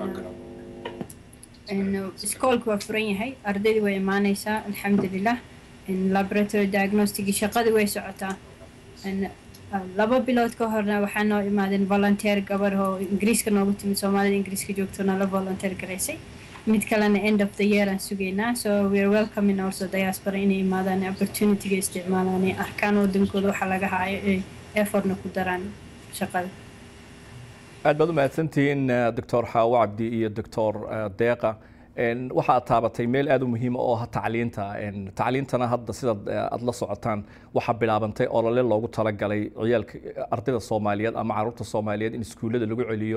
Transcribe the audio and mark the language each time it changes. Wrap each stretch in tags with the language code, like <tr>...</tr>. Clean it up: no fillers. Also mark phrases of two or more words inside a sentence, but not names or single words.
<so>iskoolka waa furan yahay ardaydii way imaanaysaa alxamdulillah</so> <en>laboratory diagnostic</en> <so>shaqadii way socotaa 2 bilood ka horna waxaa noo imaadeen volunteer gabar oo Ingiriiska noogu timid Soomaalida Ingiriiska joogtona la volunteer gareysay mid kalena</so> <en>end of the year</en> <so>aan sugeynaa</so> <en>so we are welcoming also diaspora</en> <so>inay imaadaan opportunity-ga isticmaalaan ee arkaan wadankooda waxa laga haayo effortna ku daraan shaqada aad baad u mahadsantihiin Dr. Xaawo Cabdi iyo Dr. Deeqa waxa aad taabatay meel aad u muhiim ah oo tacliintana hadda sida aad la socotaan waxa bilaabantay olole loogu talagalay ciyaalka ardayda Soomaaliyeed ama carruurta Soomaaliyeed in iskuulada lagu celiyo</so>